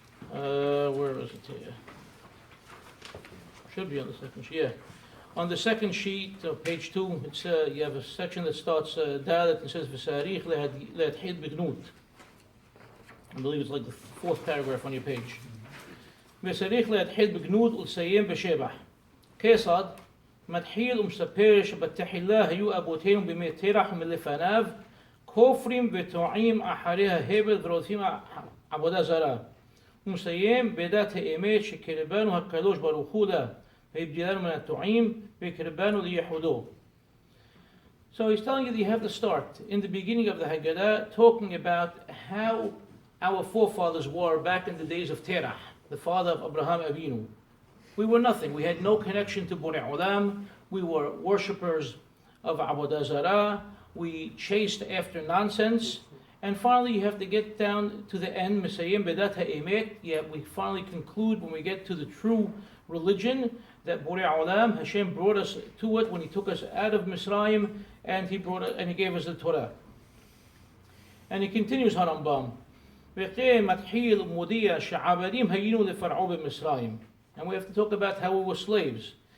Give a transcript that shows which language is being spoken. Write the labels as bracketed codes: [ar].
[en] Where is it here? Should be on the second sheet, yeah. On the second sheet, page 2, it's, you have a section that starts Dalet and says, [he] V'sarich le'adhid b'gnut. [en] I believe it's like the fourth paragraph on your page. [he] V'sarich le'adhid b'gnut u'tsayim b'shebach. Kesad, מתחיל ומספר שבתחילה היו אבותינו בימי תרח ומלפניו כופרים וטועים אחרי ההבל ורודפים עבודה זרה. ומסיים בדת האמת שקרבנו הקדוש ברוך הוא לה והבדילנו מן הטועים וקרבנו לייחודו. [en] So he's telling you that you have to start in the beginning of the Haggadah talking about how our forefathers were back in the days of Terah, the father of Abraham Avinu. We were nothing. We had no connection to Borei Olam. We were worshippers of Avodah Zarah. We chased after nonsense. And finally, you have to get down to the end, [he] Mesayim Bedat HaEmet. [en] Yeah, we finally conclude when we get to the true religion that Borei Olam, Hashem brought us to it when He took us out of Misraim and He gave us the Torah. And he continues Harambam. [he] מתחיל ומודיע שהעבדים היינו לפרעה במצרים. [en] And we have to talk about how we were slaves.